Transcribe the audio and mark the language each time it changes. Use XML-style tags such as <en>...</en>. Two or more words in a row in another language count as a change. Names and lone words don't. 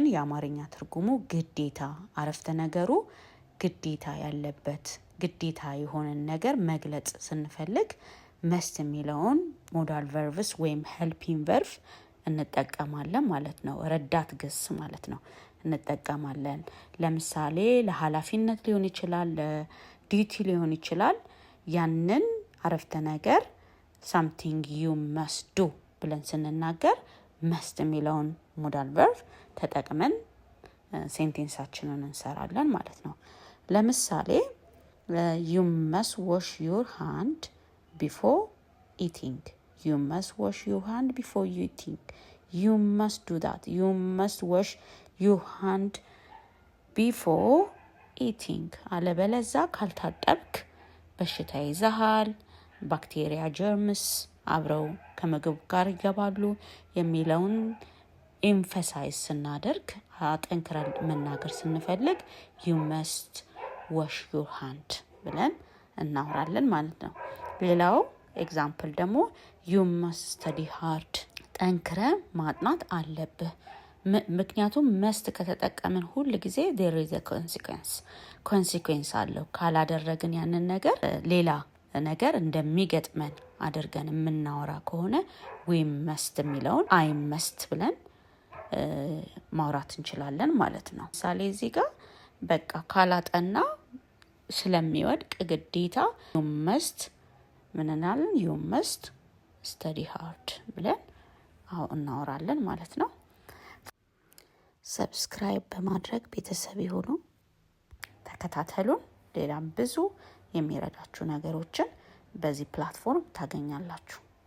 <am>የአማርኛ ትርጉሙ ግዴታ፣ አረፍተ ነገሩ ግዴታ ያለበት ግዴታ የሆነን ነገር መግለጽ ስንፈልግ መስት የሚለውን ሞዳል ቨርብስ ወይም</am> <en>helping verb</en> <am>እንጠቀማለን ማለት ነው። ረዳት ግስ ማለት ነው እንጠቀማለን። ለምሳሌ ለኃላፊነት ሊሆን ይችላል፣ ለዲዩቲ ሊሆን ይችላል። ያንን አረፍተ ነገር</am> <en>something you must do</en> <am>ብለን ስንናገር መስት የሚለውን</am> <en>modal verb</en> <am>ተጠቅመን ሴንቴንሳችንን እንሰራለን ማለት ነው። ለምሳሌ</am> <en>you must wash your hand before eating. You must wash your hand before you eating. You must do that. You must wash your hand before eating.</en> <am>አለበለዛ ካልታጠብክ በሽታ ይዘሃል፣</am> <en>bacteria germs</en> <am>አብረው ከምግብ ጋር ይገባሉ የሚለውን ኤምፋሳይዝ ስናደርግ አጠንክረን መናገር ስንፈልግ</am> <en>you must wash your hand</en> <am>ብለን እናወራለን ማለት ነው። ሌላው ኤግዛምፕል ደግሞ</am> <en>you must study hard.</en> <am>ጠንክረ ማጥናት አለብህ። ምክንያቱም መስት ከተጠቀምን ሁል ጊዜ</am> <en>there is a consequence</en> <am>አለው። ካላደረግን ያንን ነገር ሌላ ነገር እንደሚገጥመን አድርገን የምናወራ ከሆነ</am> <en>we must</en> <am>የሚለውን</am> <en>I must</en> <am>ብለን ማውራት እንችላለን ማለት ነው። ምሳሌ እዚህ ጋር በቃ ካላጠና ስለሚወድቅ ግዴታ</am> <en>you must</en> <am>ምን እናለን?</am> <en>you must study hard</en> <am>ብለን እናወራለን ማለት ነው። ሰብስክራይብ በማድረግ ቤተሰብ ይሁኑ፣ ተከታተሉን። ሌላም ብዙ የሚረዳችሁ ነገሮችን በዚህ ፕላትፎርም ታገኛላችሁ።</am>